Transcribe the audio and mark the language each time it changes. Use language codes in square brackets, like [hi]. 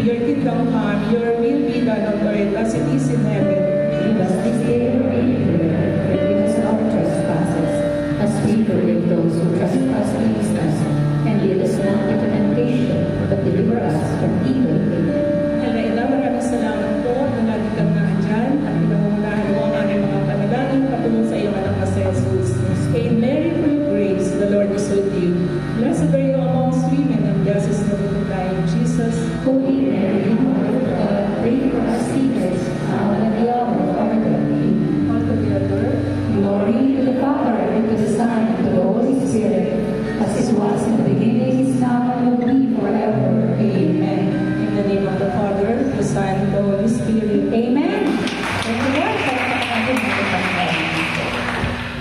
[en] Your kingdom come, your will be done on earth as it is in heaven. Give us this day our daily bread. Forgive us our trespasses, as we forgive those who trespass against us. And lead us not into temptation, but deliver us from evil. Amen. [tl] Alaila, maraming salamat po na lagi kang naandyan at pinangungunahan mo ang aming mga panalangin patungo sa iyong anak na si Jesus. [en] Hail Mary, full of grace, the Lord is with you. Blessed are you amongst women, and blessed is the fruit of thy womb, Jesus. Holy Mary, Mother of God, pray for us sinners, now and at the hour of our death. Amen. All together. Glory to the Father, and to the Son, and to the Holy Spirit, as it was in the beginning, is now, and will be forever. Amen. In the name of the Father, the Son, and the Holy Spirit. Amen. Thank you, Lord. [tl] Kaya sa ating mga kapatid.